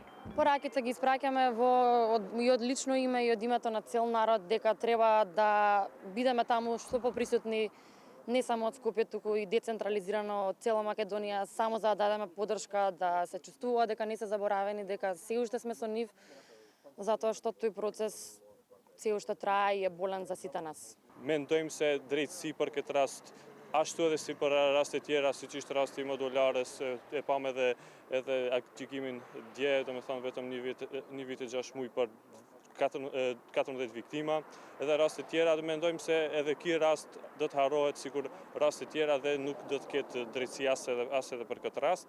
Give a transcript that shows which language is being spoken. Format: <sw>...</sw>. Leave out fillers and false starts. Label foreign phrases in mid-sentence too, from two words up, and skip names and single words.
<mk>Пораките ги испраќаме и од лично име и од името на цел народ дека треба да бидеме таму што поприсутни, не само од Скопје, туку и децентрализирано од цела Македонија, само за да дадеме поддршка, да се чувствува дека не се заборавени, дека се уште сме со нив, затоа што тој процес се уште трае и е болен за сите нас.</mk> <sq>Mendojmë se drejtësi për këtë rast, ashtu edhe si për raste tjera, siç ishte rasti i Modularës, e pam edhe aktivimin dje, domethënë vetëm një vit e 6 muaj për 14 viktima, edhe raste tjera, dhe mendojmë se edhe ky rast do të harrohet sikur raste tjera dhe nuk do të ketë drejtësi as edhe për këtë rast.</sq>